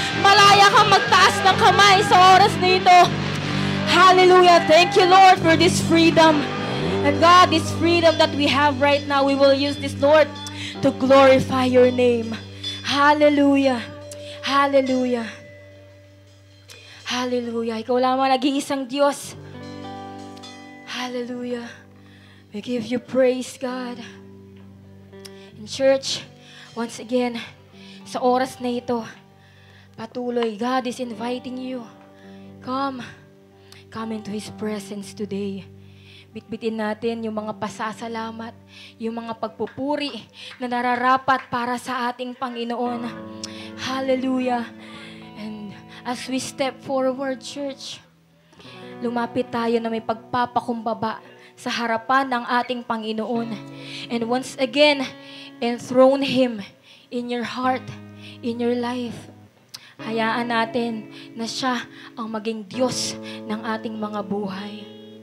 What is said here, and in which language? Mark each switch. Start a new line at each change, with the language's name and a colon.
Filipino: Malaya ka magtaas ng kamay sa oras na ito.
English: Hallelujah. Thank you, Lord, for this freedom. And God, this freedom that we have right now, we will use this, Lord, to glorify your name. Hallelujah. Hallelujah. Hallelujah.
Filipino: Ikaw lamang nag-iisang Diyos. Hallelujah.
English: We give you praise, God. In church, once again,
Filipino: sa oras na ito, patuloy,
English: God is inviting you. Come into His presence today.
Filipino: Bitbitin natin yung mga pasasalamat, yung mga pagpupuri na nararapat para sa ating Panginoon. Hallelujah.
English: And as we step forward, church,
Filipino: lumapit tayo na may pagpapakumbaba sa harapan ng ating Panginoon.
English: And once again, enthrone Him in your heart, in your life.
Filipino: Hayaan natin na siya ang maging Diyos ng ating mga buhay.